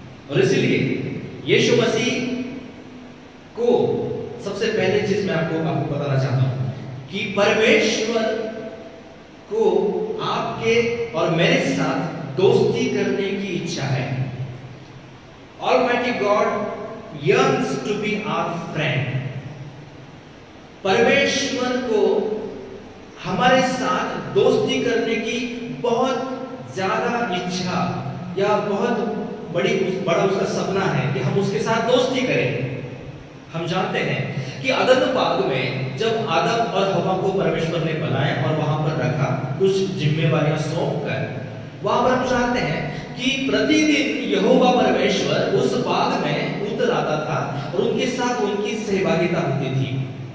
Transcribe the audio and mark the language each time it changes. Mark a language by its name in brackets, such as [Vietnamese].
[Hindi] और इसलिए यीशु मसीह को सबसे पहले चीज मैं आपको बताना चाहता हूं कि परमेश्वर को आपके और मेरे साथ दोस्ती करने की इच्छा है। [English] Almighty God yearns to be our friend. [Hindi] परमेश्वर को हमारे साथ दोस्ती करने की बहुत ज्यादा इच्छा या बहुत बड़ा उसका सपना है कि हम उसके साथ दोस्ती करें। हम जानते हैं कि अदन बाग में जब आदम और हवा को परमेश्वर ने बनाया और वहां पर रखा, कुछ जिम्मेवारियां सौंप कर, वहां पर हम जानते हैं कि प्रतिदिन यहोवा परमेश्वर उस बाग में उतर आता था और उनके साथ उनकी सहभागिता होती थी।